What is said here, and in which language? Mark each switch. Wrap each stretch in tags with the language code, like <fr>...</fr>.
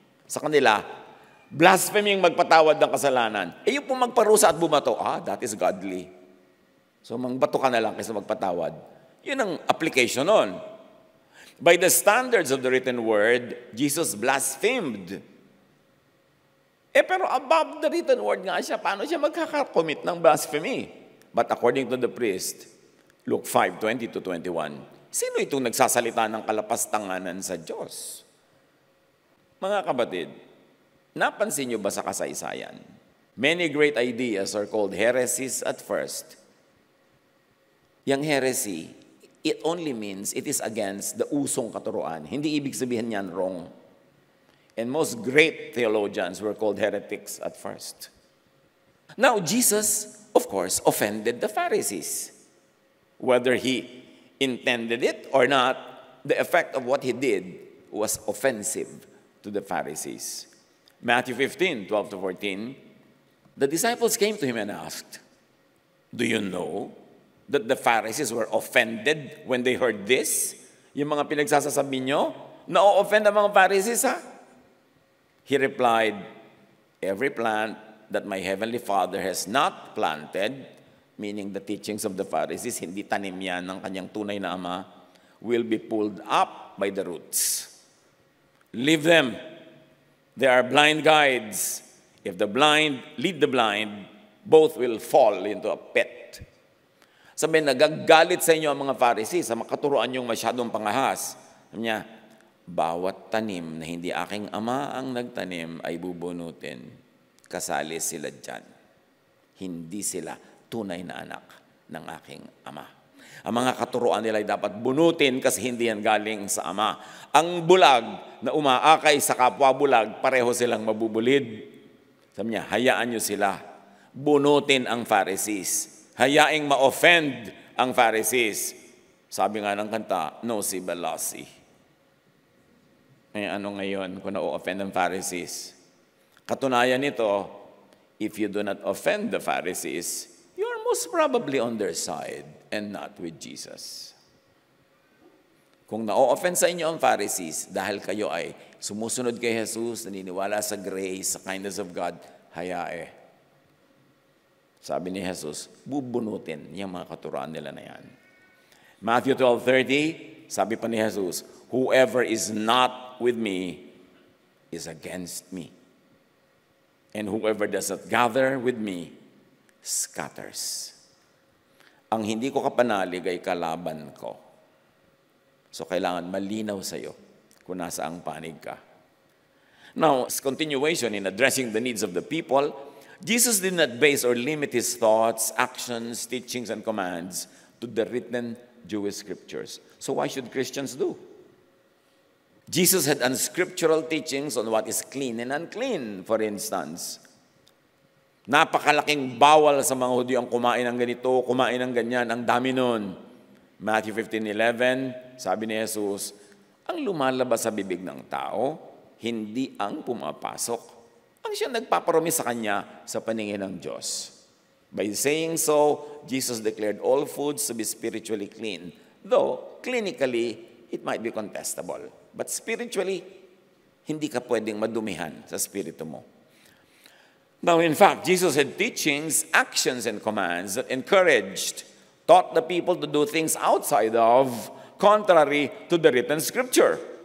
<tl>Sa kanila, blasphemy yung magpatawad ng kasalanan. Yung pong magparusa at bumato,</tl> <en>that is godly.</en> <tl>So mangbato ka na lang kaysa magpatawad. Yun ang application nun.</tl> <en>By the standards of the written word, Jesus blasphemed.</en> <tl>Pero above the written word nga siya, paano siya magkakakomit ng blasphemy?</tl> <en>But according to the priest,</en> <tl>Luke 5:20-21, sino itong nagsasalita ng kalapastanganan sa Diyos? Mga kapatid, napansin niyo ba sa kasaysayan?</tl> <en>Many great ideas are called heresies at first. Yang heresy, it only means it is against the usong katuruan.</en> <tl>Hindi ibig sabihin niyan wrong.</tl> <en>And most great theologians were called heretics at first. Now, Jesus, of course, offended the Pharisees. Whether he intended it or not, the effect of what he did was offensive to the Pharisees. Matthew 15:12-14, the disciples came to him and asked, "Do you know that the Pharisees were offended when they heard this?"</en> <tl>Yung mga pinagsasasabi nyo, na-offend ang mga Pharisees, ha?</tl> <en>He replied, "Every plant that my heavenly Father has not planted," meaning the teachings of the Pharisees,</en> <tl>hindi tanim yan ng kanyang tunay na Ama,</tl> <en>"will be pulled up by the roots. Leave them. They are blind guides. If the blind lead the blind, both will fall into a pit."</en> <tl>Sabi, nagagalit sa inyo ang mga Pharisees sa makaturuan yung masyadong pangahas. Sabi niya, bawat tanim na hindi aking Ama ang nagtanim ay bubunutin. Kasali sila dyan. Hindi sila tunay na anak ng aking Ama. Ang mga katuruan nila ay dapat bunutin kasi hindi yan galing sa Ama. Ang bulag na umaakay sa kapwa bulag, pareho silang mabubulid. Sabi niya, hayaan niyo sila. Bunutin ang Pharisees. Hayaing ma-offend ang Pharisees. Sabi nga ng kanta, no si Balasi. Ano ngayon kung na-offend ang Pharisees? Katunayan nito,</tl> <en>if you do not offend the Pharisees, you are most probably on their side and not with Jesus.</en> <tl>Kung na-offend sa inyo ang Pharisees, dahil kayo ay sumusunod kay Jesus, naniniwala sa grace, sa kindness of God, hayae. Sabi ni Jesus, bubunutin yung mga katuruan nila na yan.</tl> <en>Matthew 12:30,</en> <tl>sabi pa ni Jesus,</tl> <en>whoever is not with me is against me. And whoever does not gather with me scatters.</en> <tl>Ang hindi ko kapanalig ay kalaban ko. So kailangan malinaw sa iyo kung nasaang panig ka.</tl> <en>Now, as continuation in addressing the needs of the people, Jesus did not base or limit his thoughts, actions, teachings, and commands to the written Jewish scriptures. So why should Christians do? Jesus had unscriptural teachings on what is clean and unclean, for instance.</en> <tl>Napakalaking bawal sa mga Hudyo ang kumain ng ganito, kumain ng ganyan, ang dami nun. Matthew 15:11, sabi ni Jesus, ang lumalabas sa bibig ng tao, hindi ang pumapasok. Ang siya nagpaparumi sa kanya sa paningin ng Diyos.</tl> <en>By saying so, Jesus declared all foods to be spiritually clean, though clinically, it might be contestable. But spiritually,</en> <tl>hindi ka pwedeng madumihan sa spirito mo.</tl> <en>Now, in fact, Jesus had teachings, actions, and commands that encouraged, taught the people to do things outside of, contrary to the written scripture.</en>